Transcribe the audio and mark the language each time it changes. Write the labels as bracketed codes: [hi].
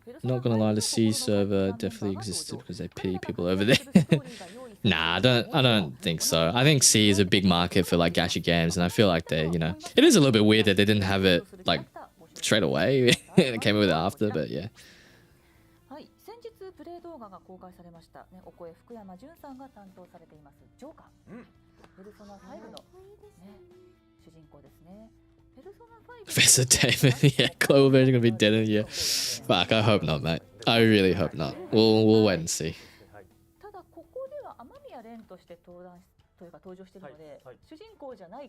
[en] Not gonna lie, the C server definitely existed because they pity people over there. Nah, I don't think so. I think C is a big market for like gacha games, and I feel like they, it is a little bit weird that they didn't have it like straight away. It came with it after, but yeah. [ja] 先日プレイ動画が公開されました。お声福山潤さんが担当されていますジョーカー。ペルソナ5の主人公ですね。 [en] Professor David, yeah, global version gonna be dead in a year. Fuck, I hope not, mate. I really hope not. We'll wait and see. [ja] ただここでは雨宮蓮として登場しているので、主人公じゃない。